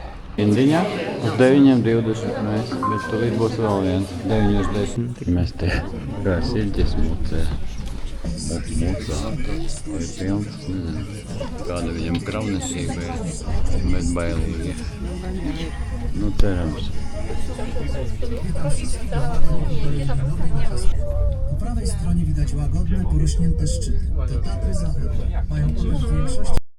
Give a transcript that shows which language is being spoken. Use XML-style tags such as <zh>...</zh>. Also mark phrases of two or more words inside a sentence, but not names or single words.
<lv>Indiņā uz 9:20 mēs, bet tūlīt būs vēl viens 9:10. Mēs te kā siļķis mucē. Mucā. Vai pilns, nezinu. Kāda viņam kravnesība ir, bet bailīgi. Nu, cerams.</lv> <pl>Po prawej stronie widać łagodne, porośnięte szczyty. To Tatry Zachodnie. Mają powierzchnię 6</pl>